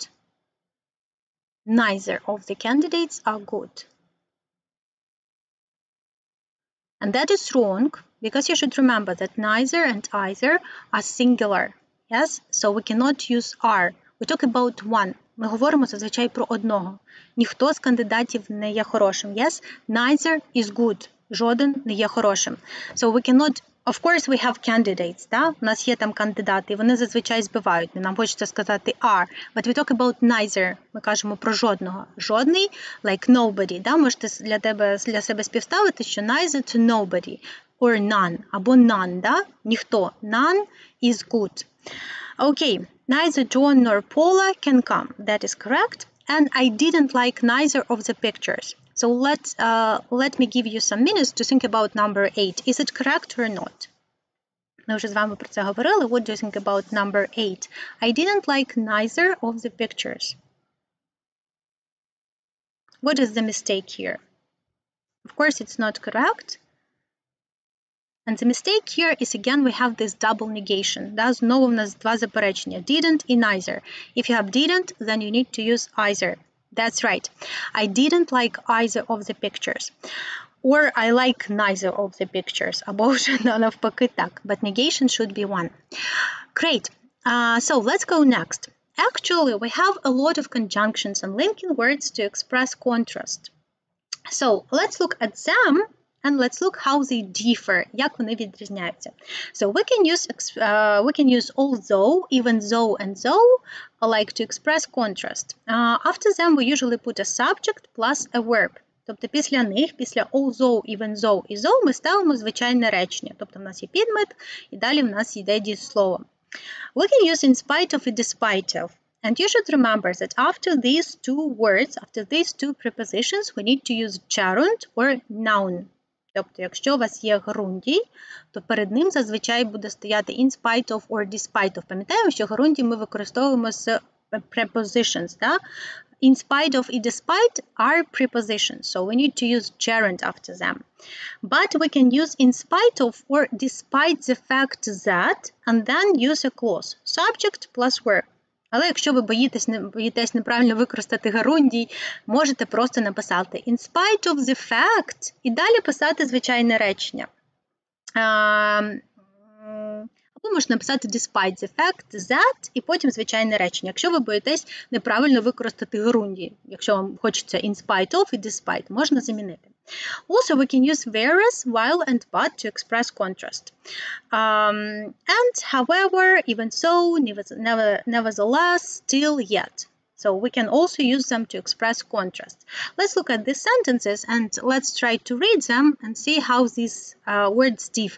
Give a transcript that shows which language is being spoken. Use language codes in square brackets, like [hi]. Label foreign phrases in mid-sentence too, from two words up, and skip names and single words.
[en] Neither of the candidates are good. And that is wrong, because you should remember that neither and either are singular. Yes? So we cannot use are. We talk about one. [uk] Ми говоримо зазвичай про одного. Ніхто з кандидатів не є хорошим. [en] Yes? Neither is good. [uk] Жоден не є хорошим. [en] So we cannot... Of course, we have candidates, [uk] да? У нас є там кандидати, і вони зазвичай збивають. Нам хочеться сказати [en] are, but we talk about neither. [uk] Ми кажемо про жодного. Жодний, [en] like nobody, [uk] да? Можете для себе співставити, що [en] neither to nobody, or none, [uk] або none, да? Ніхто. [en] None is good. Okay, neither John nor Paula can come. That is correct. And I didn't like neither of the pictures. So let me give you some minutes to think about number 8. Is it correct or not? [uk] Ми вже з вами про це говорили. [en] What do you think about number 8? I didn't like neither of the pictures. What is the mistake here? Of course, it's not correct. And the mistake here is, again, we have this double negation. [uk] Да? Знову в нас два заперечення. Didn't і neither. [en] If you have didn't, then you need to use either. That's right. I didn't like either of the pictures. Or I like neither of the pictures. [uk] Або вже навпаки так. [en] But negation should be one. Great. So let's go next. Actually, we have a lot of conjunctions and linking words to express contrast. So let's look at them and let's look how they differ, [uk] як вони відрізняються. [en] So we can use although, even though, and though, like to express contrast. After them we usually put a subject plus a verb. [uk] Тобто після них, після [en] although, even though [uk] і though ми ставимо звичайне речення. Тобто в нас є підмет і далі в нас йде дієслово. [en] We can use in spite of і despite of. And you should remember that after these two words, after these two prepositions, we need to use gerund or noun. [uk] Тобто, якщо у вас є герундій, то перед ним зазвичай буде стояти [en] in spite of or despite of. [uk] Пам'ятаємо, що герундій ми використовуємо з prepositions, да? In spite of і despite are prepositions, so we need to use gerund after them. But we can use in spite of or despite the fact that, and then use a clause, subject plus verb. Але якщо ви боїтесь неправильно використати герундій, можете просто написати [en] in spite of the fact [uk] і далі писати звичайне речення. Або можна написати [en] despite the fact that [uk] і потім звичайне речення, якщо ви боїтесь неправильно використати герундій. Якщо вам хочеться [en] in spite of [uk] і despite, можна замінити. [en] Also, we can use whereas, while, and but to express contrast. And, however, even so, nevertheless, still, yet. So we can also use them to express contrast. Let's look at these sentences and let's try to read them and see how these words differ.